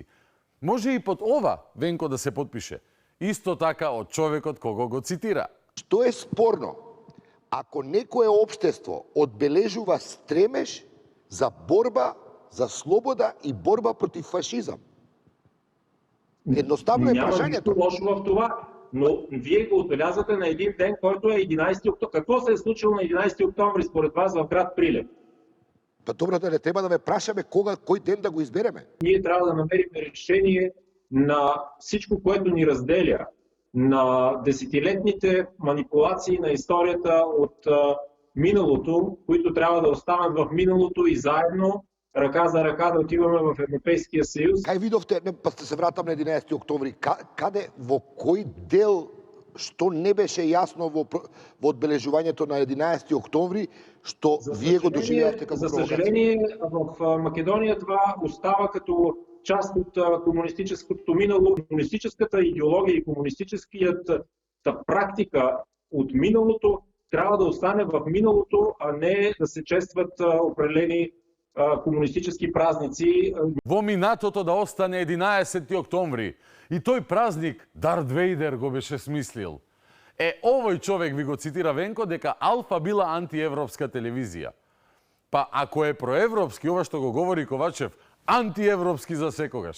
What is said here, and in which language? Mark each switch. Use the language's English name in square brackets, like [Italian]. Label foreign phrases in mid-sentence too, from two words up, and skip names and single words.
[Macedonian] Може и под ова Венко да се подпише. Исто така од човекот кого го цитира. Што е спорно? Ако некое општество одбележува стремеж за борба за слобода и борба против фашизам. Едноставно е прашањето. [Bulgarian] Няма лошо в това, но вие го отбелязвате на един ден, който е 11 октомври. Какво се е случило на 11 октомври според вас в град Прилеп? [Macedonian] Па добро, да не треба да ме прашаме кој ден да го избереме. [Bulgarian] Ние трябва да намерим решение на всичко, което ни разделя, на десетилетните манипулации на историята от миналото, които трябва да останат в миналото и заедно ръка за ръка да отиваме в Европейския съюз. [Macedonian] Кај видовте, па се вратам на 11 октомври, каде, во кој дел, што не беше јасно во одбележувањето на 11 октомври, што вие го доживеавте како провокација? [Bulgarian] За съжаление, в Македония това остава като част от комунистическото минало. Комунистическата идеология и комунистическата практика от миналото трябва да остане в миналото, а не да се честват определени комунистически празници. [Macedonian] Во минатото да остане 11 октомври. И тој празник Дарт Вейдер го беше смислил. Овој човек ви го цитира Венко дека Алфа била антиевропска телевизија. Па ако е проевропски, ова што го говори Ковачев, антиевропски за секогаш.